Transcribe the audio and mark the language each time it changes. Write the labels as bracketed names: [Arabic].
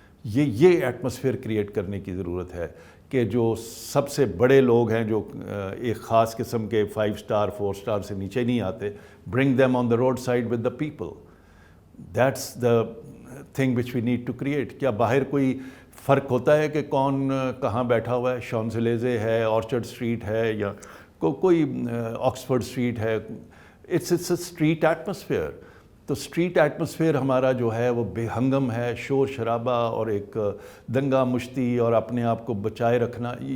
[Urdu] یہ atmosphere create کرنے کی ضرورت ہے کہ جو سب سے بڑے لوگ ہیں, جو ایک خاص قسم کے 5 سٹار 4 سٹار سے نیچے نہیں آتے, [English] bring them on the roadside with the people. That's the thing which we need to create. [Urdu] کیا باہر کوئی فرق ہوتا ہے کہ کون کہاں بیٹھا ہوا ہے؟ شانزلیزے ہے, آرچرڈ اسٹریٹ ہے, یا کوئی آکسفورڈ اسٹریٹ ہے. [English] It's a street atmosphere. [Urdu] تو اسٹریٹ ایٹماسفیئر ہمارا جو ہے وہ بے ہنگم ہے, شور شرابہ اور ایک دنگا مشتی اور اپنے آپ کو بچائے رکھنا.